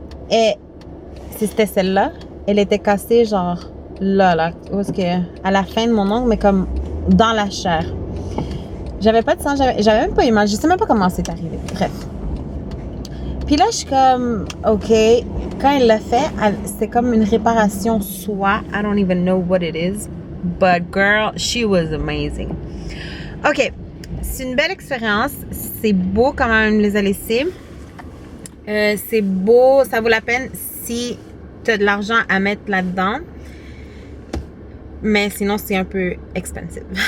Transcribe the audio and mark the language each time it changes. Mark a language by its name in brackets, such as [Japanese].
[French] Et c'était celle-là. Elle était cassée, genre, là, où est-ce que, à la fin de mon ongle, mais comme dans la chair. J'avais pas de sang, j'avais même pas eu mal. Je sais même pas comment c'est arrivé. Bref. Puis là, je suis comme, OK. Quand elle l'a fait, c'était comme une réparation soi. [English] I don't even know what it is. But girl, she was amazing. OK. [French] C'est une belle expérience. C'est beau quand même les a laissés. C'est beau. Ça vaut la peine si tu as de l'argent à mettre là-dedans. Mais sinon, c'est un peu expensive.